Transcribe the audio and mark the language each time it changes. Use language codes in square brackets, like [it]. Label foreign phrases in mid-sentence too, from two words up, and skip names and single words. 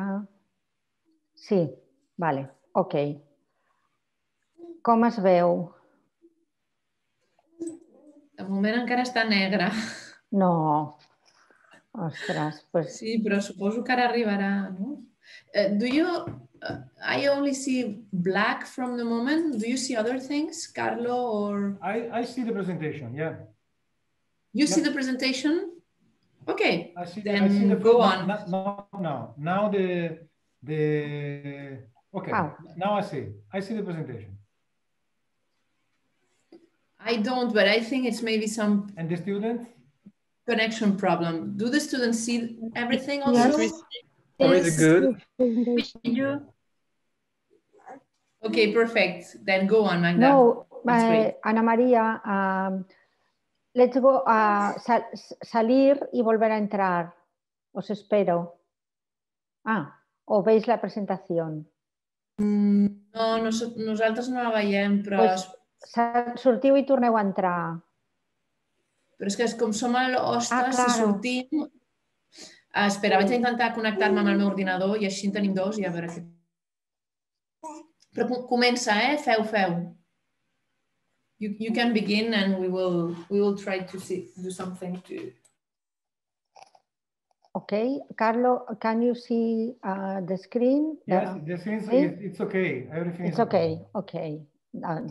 [ca] Sí, vale, ok. Com es veu? De moment encara està negre. No. Ostres, doncs... Sí, però suposo que ara arribarà, no? [en] I only see black from the moment. Do you see other things, Carlo, or... I see the presentation, yeah. You see the presentation? Okay, then go on. No. Now the... Okay, now I see the presentation. I don't, but I think it's maybe some... And the students? Connection problem. Do the students see everything also? Yes. Really good. Okay, perfect. Then go on, Magda. [es] No, Anna Maria, [en] let's go [es] salir y volver a entrar. Os espero. O veis la presentación. [ca] No, nosaltres no la veiem, però... Pues, sortiu i torneu a entrar. Però és que com som a l'hostes, si sortim... Espera, vaig a intentar connectar-me amb el meu ordinador i així en tenim dos i a veure què... Però comença, Feu. [en] You can begin and we will try to do something to... Okay, Carlo, can you see the screen? Yes, the screen, it's okay. Everything is okay. Okay. Done.